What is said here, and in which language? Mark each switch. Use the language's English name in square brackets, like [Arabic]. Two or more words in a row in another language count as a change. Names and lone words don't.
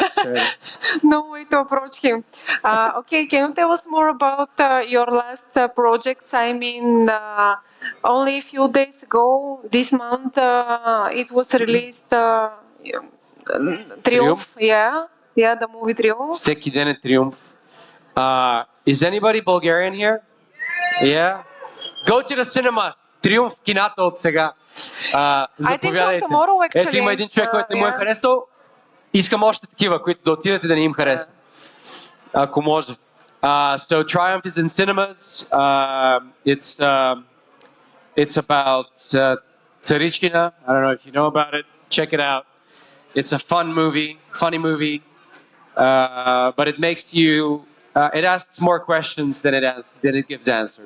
[English] No way to approach him. Okay, can you tell us more about your last projects? I mean, only a few days ago, this month, it was released Triumph. Yeah, the movie Triumph. [Bulgarian] Всеки ден е триумф. [English] Is anybody Bulgarian here? Yeah? Go to the cinema. [Bulgarian] Триумф в кината от сега. Заповядайте. Ето има един човек, който не му е харесал. Искам още такива, които да отидете да не им хареса. Ако може. [English] So Triumph is in cinemas. It's about Tsarichina. I don't know if you know about it. Check it out. It's a fun movie, funny movie. But it makes you, it asks more questions than it gives answers.